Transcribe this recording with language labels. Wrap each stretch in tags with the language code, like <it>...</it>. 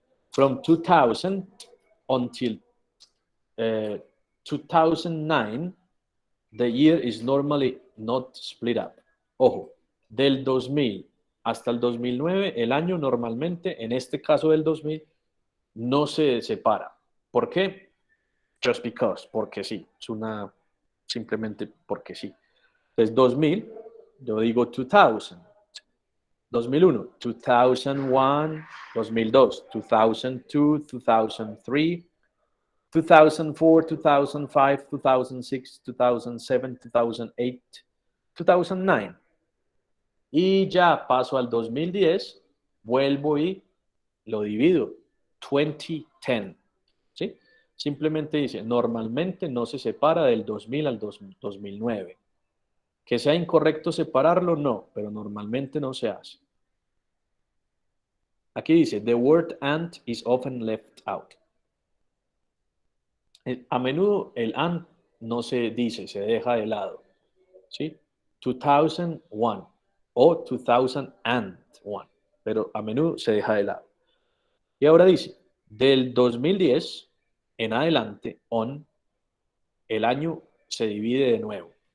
<en>From 2000 until 2009, the year is normally not split up.</en> <es>Ojo, del 2000 hasta el 2009, el año normalmente, en este caso del 2000, no se separa. ¿Por qué? Just because, porque sí. Es una, simplemente porque sí. Entonces, 2000, yo digo 2000. 2001, 2001, 2002, 2002, 2003, 2004, 2005, 2006, 2007, 2008, 2009. Y ya paso al 2010, vuelvo y lo divido. 2010. ¿Sí? Simplemente dice, normalmente no se separa del 2000 al 2009. Que sea incorrecto separarlo, no, pero normalmente no se hace.</es> <en>Aquí dice, the word and is often left out.</en> <es>A menudo el and no se dice, se deja de lado. ¿Sí? 2001 o 2001, pero a menudo se deja de lado. Y ahora dice, del 2010 en adelante, on, el año se divide de nuevo.</es>